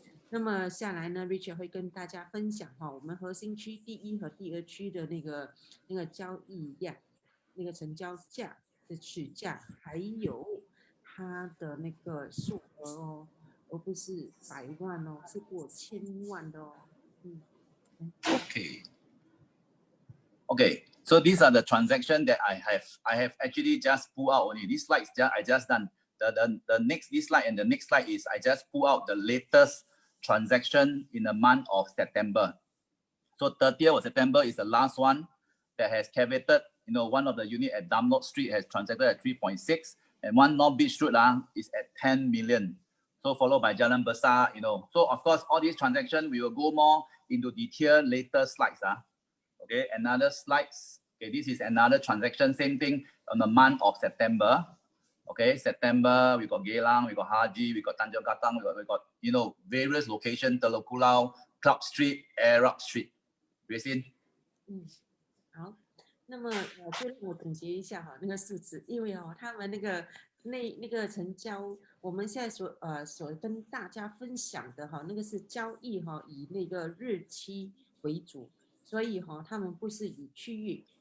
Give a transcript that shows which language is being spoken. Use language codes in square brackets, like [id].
[zh] 那么下来呢 ，Richard 会跟大家分享我们核心区第1和第2区的那个交易量、那个成交价的取价，还有它的那个数额而不是100万是过1000万的 [en] Okay, so these are the transactions that I have actually just pulled out only. These slides I just done. This slide and the next slide is I just pull out the latest transaction in the month of September. So 30th of September is the last one that has caveated. One of the unit at Dunlop Street has transacted at 3.6, and one North Beach Road is at 10 million. So followed by Jalan Besar. So of course all these transactions we will go more into detail later slides. Okay, another slides. Okay, this is another transaction, same thing on the month of September. Okay, September, we got Geylang, we got Haji, we got Tanjong Katang, we got various locations, Telok Kurau, Club Street, Arab Street. Gracelynn? [zh] 好，那么就让我总结一下那个数字，因为他们那个成交，我们现在所跟大家分享的那个是交易以那个日期为主，所以他们不是以区域。